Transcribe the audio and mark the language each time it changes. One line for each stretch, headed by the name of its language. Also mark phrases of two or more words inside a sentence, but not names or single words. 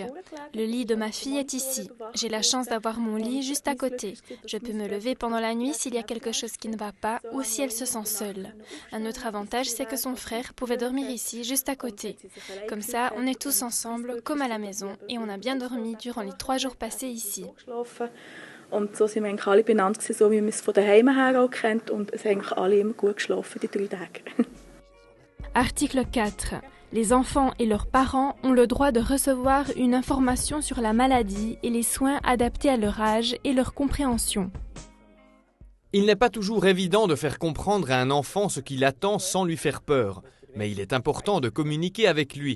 French: Le lit de ma fille est ici. J'ai la chance d'avoir mon lit juste à côté. Je peux me lever pendant la nuit s'il y a quelque chose qui ne va pas ou si elle se sent seule. Un autre avantage, c'est que son frère pouvait dormir ici, juste à côté. Comme ça, on est tous ensemble, comme à la maison, et on a bien dormi durant les 3 jours passés ici.
German: Und so sind wir eigentlich alle benannt, so wie man es von daheim her auch kennt. Und es haben eigentlich alle immer gut geschlafen, die 3 Tage.
French: Article 4. Les enfants et leurs parents ont le droit de recevoir une information sur la maladie et les soins adaptés à leur âge et leur compréhension. Il n'est pas toujours évident de faire comprendre à un enfant ce qu'il attend sans lui faire peur, mais il est important de communiquer avec lui.